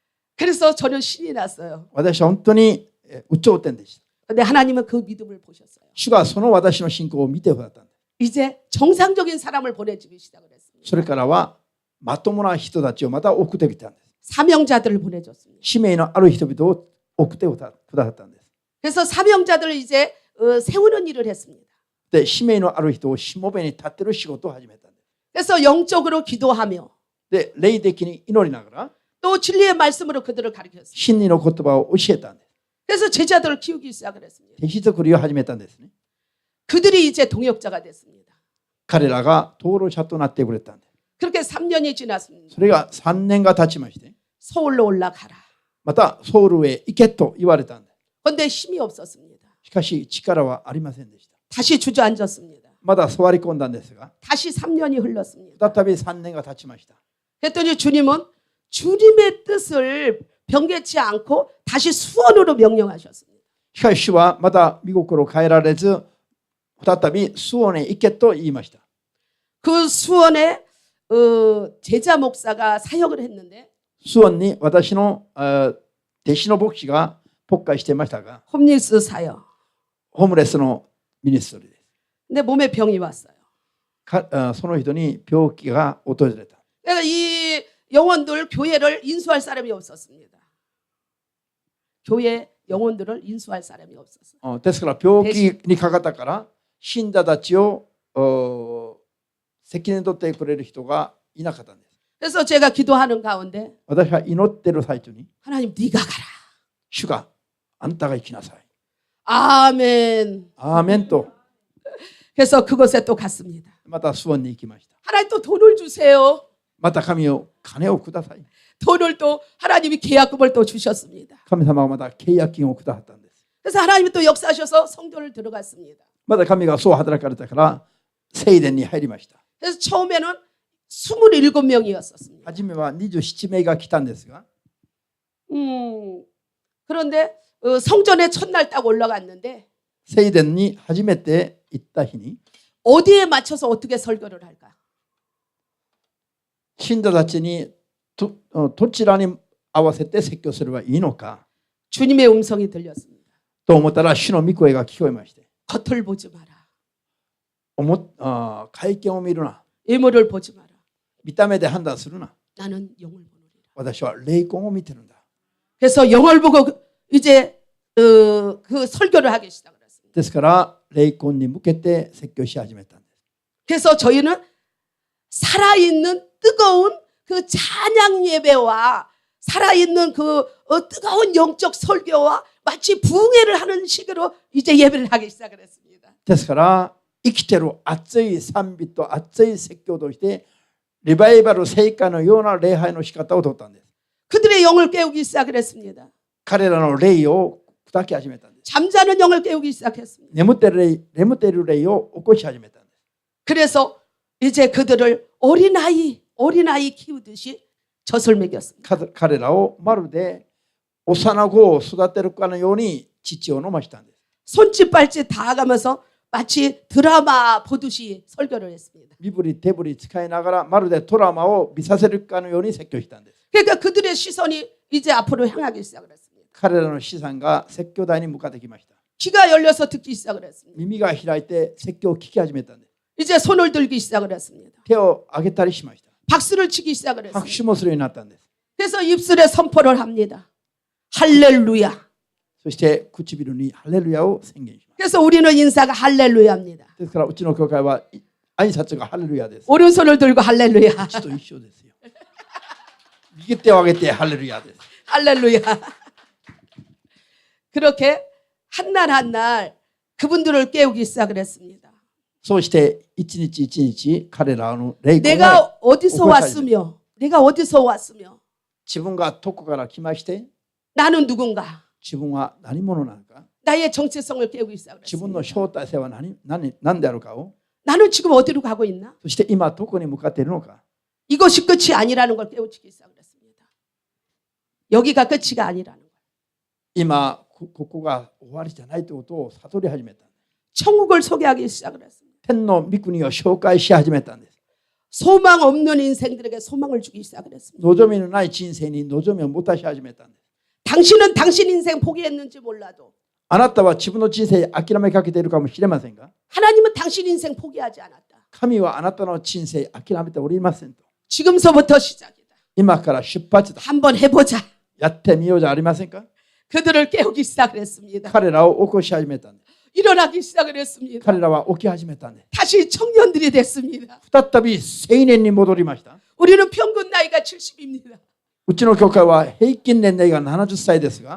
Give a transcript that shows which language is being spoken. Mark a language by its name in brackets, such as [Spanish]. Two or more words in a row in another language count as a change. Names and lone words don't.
[Korean] 그래서 저는 신이 났어요. [Japanese] 私は本当に有頂天でした。 [Korean] 근데 하나님은 그 믿음을 보셨어요. [Japanese] 主がその私の信仰を見てくださったんです。 [Korean] 이제 정상적인 사람을 보내주기 시작을 했습니다. [Japanese] それからはまともな人たちをまた送ってきたんです。 [Korean] 사명자들을 보내줬습니다. [Japanese] 使命のある人々を送ってくださったんです。 [Korean] 그래서 사명자들을 이제 세우는 일을 했습니다. [Japanese] で、使命のある人をしもべに立ってる仕事を始めたんです。 [Korean] 그래서 영적으로 기도하며 [Japanese] で、霊的に祈りながら [Korean] 또 진리의 말씀으로 그들을 가르쳤습니다. [Japanese] 真理の言葉を教えたんです。 [Korean] 그래서 제자들을 키우기 시작을 했습니다. [Japanese] 弟子作りを始めたんですね。 [Korean] 그들이 이제 동역자가 됐습니다. [Japanese] 彼らが登録者となってくれたんです。 [Korean] 그렇게 3년이 지났습니다. [Japanese] それが3年が経ちまして、 [Korean] 서울로 올라가라. [Japanese] またソウルへ行けと言われたんです。 [Korean] 그런데 힘이 없었습니다. [Japanese] しかし力はありませんでした。 [Korean] 다시 주저앉았습니다. [Japanese] まだ座り込んだんですが、 [Korean] 다시 3년이 흘렀습니다. [Japanese] 再び3年が経ちました。 [Korean] 그랬더니 주님은 주님의 뜻을 변개치 않고 다시 수원으로 명령하셨습니다. [Japanese] しかし主はまた御心を変えられず、再びスオンへ行けと言いました。 [Korean] 그 수원에 제자 목사가 사역을 했는데 [Japanese] スオンに私の弟子の牧師が牧会していましたが、 [Korean] 홈리스 사역. [Japanese] ホームレスのミニストリーです。 [Korean] 근데 몸에 병이 왔어요. [Japanese] その人に病気が訪れた。 [Korean] 그러니까 이 영혼들 교회를 인수할 사람이 없었습니다. 교회 영혼들을 인수할 사람이 없었어요. [Japanese] ですから病気にかかったから死んだたちを責任取ってくれる人がいなかったんです。 [Korean] 그래서 제가 기도하는 가운데 [Japanese] 私が祈っている最中に [Korean] 하나님 네가 가라. [Japanese] 主があんたが行きなさい。 [Korean] 아멘. [Japanese] アーメンと [Korean] 그래서 그곳에 또 갔습니다. [Japanese] またスオンに行きました。 [Korean] 하나님 또 돈을 주세요. [Japanese] また神を金をください。 [Korean] 돈을 또 하나님이 계약금을 또 주셨습니다. [Japanese] 神様がまた契約金をくださったんです。 [Korean] 그래서 하나님이 또 역사하셔서 성전을 들어갔습니다. [Japanese] また神がそう働かれたから聖殿に入りました。 [Korean] 그래서 처음에는 27명이었었습니다. [Japanese] 初めは27名が来たんですが、 [Korean] 그런데 성전에 첫날 딱 올라갔는데 [Japanese] 聖殿に初めて行った日に [Korean] 어디에 맞춰서 어떻게 설교를 할까? [Japanese] 信者たちにどちらに合わせて説教すればいいのか [Korean] 주님의 음성이 들렸습니다. [Japanese] と思ったら主の御声が聞こえまして、 [Korean] 겉을 보지 마라. [Japanese] 会見を見るな、 [Korean] 외모를 보지 마라. [Japanese] 見た目で判断するな、 [Korean] 나는 영을 보느니라. [Japanese] 私は霊魂を見てるんだ。 [Korean] 그래서 영을 보고 이제 그 설교를 하기 시작을 했습니다. [Japanese] ですから霊魂に向けて説教し始めたんです。 [Korean] 그래서 저희는 살아있는 뜨거운 그 찬양 예배와 살아있는 그 뜨거운 영적 설교와 마치 부흥회를 하는 식으로 이제 예배를 하기 시작을 했습니다. [Japanese] ですから生きてる熱い賛美と熱い説教としてリバイバル聖火のような礼拝の仕方をとったんです。 [Korean] 그들의 영을 깨우기 시작을 했습니다. [Japanese] 彼らの霊を砕き始めたんです。 [Korean] 잠자는 영을 깨우기 시작했습니다. [Japanese] 眠っている霊を起こし始めたんです。 [Korean] 그래서 이제 그들을 어린아이 키우듯이 젖을 먹였습니다. [Japanese] 彼らをまるで幼子を育てるかのように乳を飲ましたんです。 [Korean] 손짓 발짓 다 가면서 마치 드라마 보듯이 설교를 했습니다. [Japanese] 身振り手振り使いながらまるでドラマを見させるかのように説教したんです。 [Korean] 그러니까 그들의 시선이 이제 앞으로 향하기 시작을 했습니다. [Japanese] 彼らの資産が説教台に向かってきました。 [Korean] 귀가 열려서 듣기 시작을 했습니다. [Japanese] 耳が開いて説教を聞き始めたんです。 [Korean] 이제 손을 들기 시작을 했습니다. [Japanese] 手を挙げたりしました。 [Korean] 박수를 치기 시작을 [Japanese] 拍 [Korean] 했습니다. [Japanese] 手もするようになったんです。 [Korean] 그래서 입술에 선포를 합니다. 할렐루야. [Japanese] そして唇にハレルヤを宣言します。 [Korean] 그래서 우리는 인사가 할렐루야입니다. [Japanese] ですからうちの教会は挨拶がハレルヤです。 [Korean] 오른손을 들고 할렐루야. [Japanese] うちと一緒ですよ。右手を挙げてハレルヤです。 [Korean] 할렐루야. 그렇게 한날 한날 그분들을 깨우기 시작을 했습니다. [Japanese] そうして一日一日彼らの霊魂を [Korean] 내가 어디서 왔으며 [Japanese] 自分がどこから来まして [Korean] 나는 누군가? [Japanese] 自分は何者なのか [Korean] 나의 정체성을 깨우기 [Japanese] 自分の [Korean] 시작했습니다. [Japanese] 正体性は何であるかを [Korean] 나는 지금 어디로 가고 있나? [Japanese] そして今どこに向かっているのか [Korean] 이것이 끝이 아니라는 걸 깨우치기 시작했습니다. 여기가 끝이가 아니라는 걸. [Japanese] 今ここが終わりじゃないということを悟り始めた [Korean] 천국을 소개하기 시작을 했습니다. [Japanese] 天の御国を紹介し始めたんです [Korean] 소망 없는 인생들에게 소망을 주기 시작을 했습니다. [Japanese] 望みのない人生に望みを持たし始めたんです [Korean] 당신은 당신 인생 포기했는지 몰라도 [Japanese] あなたは自分の人生諦めかけているかもしれませんが [Korean] 하나님은 당신 인생 포기하지 않았다. [Japanese] 神はあなたの人生諦めておりませんと [Korean] 지금서부터 시작이다. [Japanese] 今から出発だ [Korean] 한번 해보자. [Japanese] やってみようじゃありませんか [Korean] 그들을 깨우기 시작을 했습니다. [Japanese] 彼らを起こし始めたんです [Korean] 일어나기 시작을 했습니다. [Japanese] 彼らは起き始めたんです [Korean] 다시 청년들이 됐습니다. [Japanese] 再び青年に戻りました [Korean] 우리는 평균 나이가 70입니다. [Japanese] うちの教会は平均年齢が70歳ですが